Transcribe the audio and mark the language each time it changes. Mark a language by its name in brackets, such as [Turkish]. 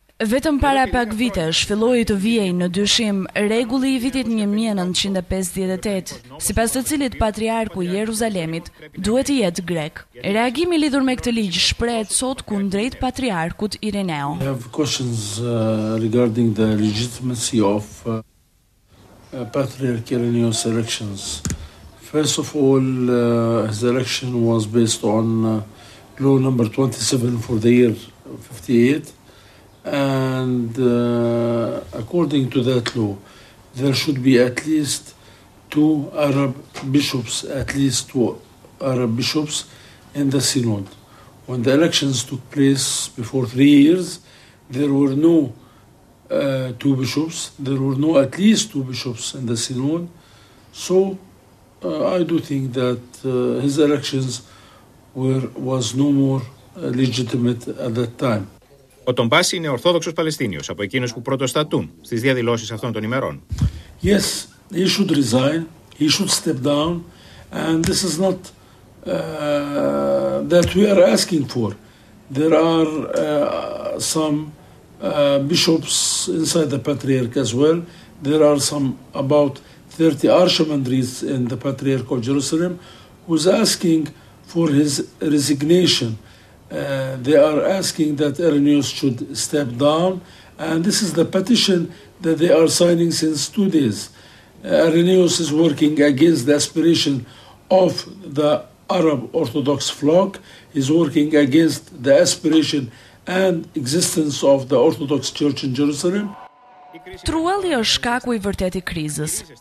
[Albanian] Vetëm para pak vitesh filloi të vijej në dyshim rregulli i vitit 1958, sipas të cilit patriarku i Jeruzalemit duhet të jetë grek. Reagimi lidhur me këtë ligj shprehet sot kundrejt patriarkut Ireneo. [English] I have questions regarding the legitimacy of Patriarch Ireneo's elections. First of all, his election was based on law number 27 for the year 58. And according to that law, there should be at least two Arab bishops in the synod. When the elections took place before 3 years, there were no two bishops. There were no at least two bishops in the synod. So I do think that his elections was no more legitimate at that time. [Greek] Ο Τομπάση είναι Ορθόδοξος Παλαιστίνιος, από εκείνους που πρωτοστατούν στις διαδηλώσεις αυτών των ημερών. [English] Yes, he should resign, he should step down, and this is not that we are asking for. There are some bishops inside the Patriarch as well. There are some about 30 archimandrites in the Patriarch of Jerusalem who's asking for his resignation. They are asking that Irenaeus should step down, and this is the petition that they are signing since 2 days. Irenaeus is working against the aspiration of the Arab Orthodox flock, is working against the aspiration and existence of the Orthodox Church in Jerusalem. [Albanian] Truelli është shkaku i vërtet i krizës.